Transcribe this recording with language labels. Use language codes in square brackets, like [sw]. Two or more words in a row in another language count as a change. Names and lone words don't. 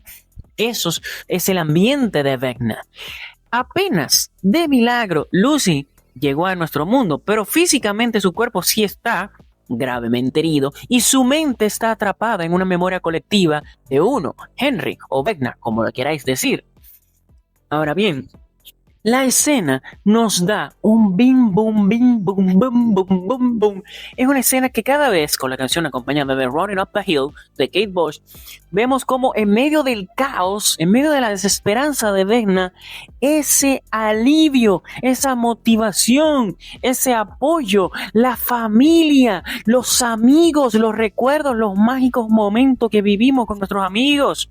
[es] Eso es el ambiente de Vecna. Apenas de milagro Lucy llegó a nuestro mundo, pero físicamente su cuerpo sí está gravemente herido y su mente está atrapada en una memoria colectiva de uno, Henry o Vecna, como lo queráis decir. Ahora bien, la escena nos da un bim bum bim bum bum bum bum bum. Es una escena que cada vez con la canción acompañada de Running Up the Hill de Kate Bush, vemos como en medio del caos, en medio de la desesperanza de Vecna, ese alivio, esa motivación, ese apoyo, la familia, los amigos, los recuerdos, los mágicos momentos que vivimos con nuestros amigos.